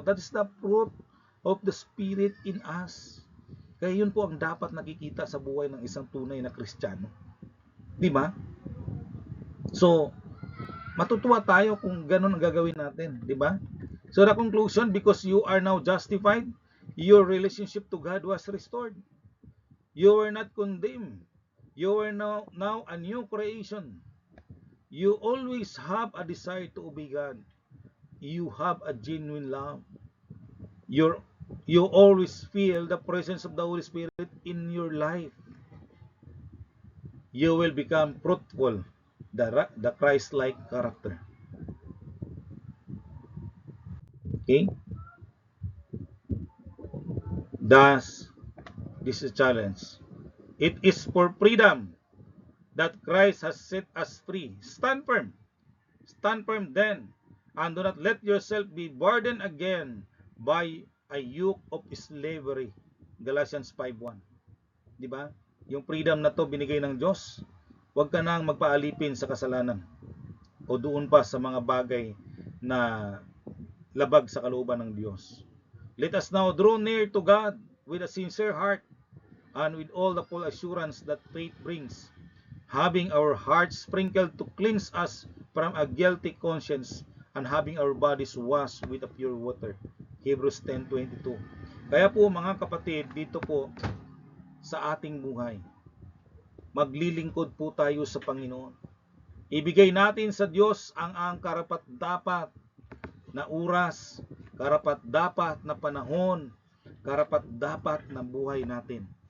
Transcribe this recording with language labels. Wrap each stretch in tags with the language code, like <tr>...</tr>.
<en>That is the fruit of the Spirit in us.</en> <tl>Kaya yun po ang dapat nakikita sa buhay ng isang tunay na Kristiyano. Di ba? So, matutuwa tayo kung ganun ang gagawin natin. Di ba?</tl> <en>So, the conclusion, because you are now justified, your relationship to God was restored. You were not condemned. You are now a new creation. You always have a desire to obey God. You have a genuine love. You always feel the presence of the Holy Spirit in your life. You will become fruitful, the Christ-like character. Okay? Thus, this is a challenge. It is for freedom that Christ has set us free. Stand firm. Stand firm then, and do not let yourself be burdened again by a yoke of slavery.</en> <tl>Galatians 5:1. Di ba?</tl> <en>Yung freedom</en> <tl>na to binigay ng Diyos. Huwag ka nang magpaalipin sa kasalanan o doon pa sa mga bagay na labag sa kalooban ng Diyos.</tl> <en>Let us now draw near to God with a sincere heart and with all the full assurance that faith brings, having our hearts sprinkled to cleanse us from a guilty conscience and having our bodies washed with a pure water. Hebrews 10:22.</en> <tl>Kaya po mga kapatid, dito po sa ating buhay, maglilingkod po tayo sa Panginoon. Ibigay natin sa Diyos ang karapat-dapat na oras, karapat-dapat na panahon, karapat-dapat na buhay natin.</tl>